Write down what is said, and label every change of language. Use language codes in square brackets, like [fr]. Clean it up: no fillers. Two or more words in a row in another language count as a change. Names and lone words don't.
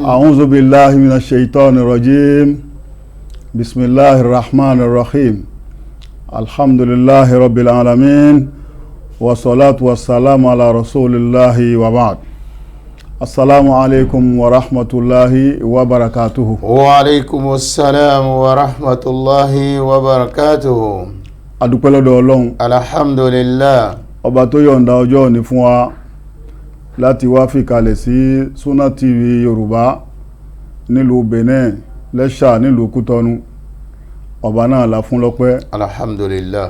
[ar] أعوذ بالله من الشيطان الرجيم بسم الله الرحمن الرحيم الحمد لله رب العالمين والصلاة والسلام على رسول الله وبعد. السلام عليكم ورحمة الله وبركاته. وعليكم السلام ورحمة الله وبركاته. [yo] Adúpẹ́ lọ́dọ̀ Ọlọ́run. Alhamdulillah. Ọba tó yọ̀ǹda ọjọ́ òní fún wa láti wá fìkàlẹ̀ sí Sunna TV Yorùbá nílùú Benin lẹ́ṣà nílùú Kútọ́nù. Ọba náà la fún lọ́pẹ́. Alhamdulillah.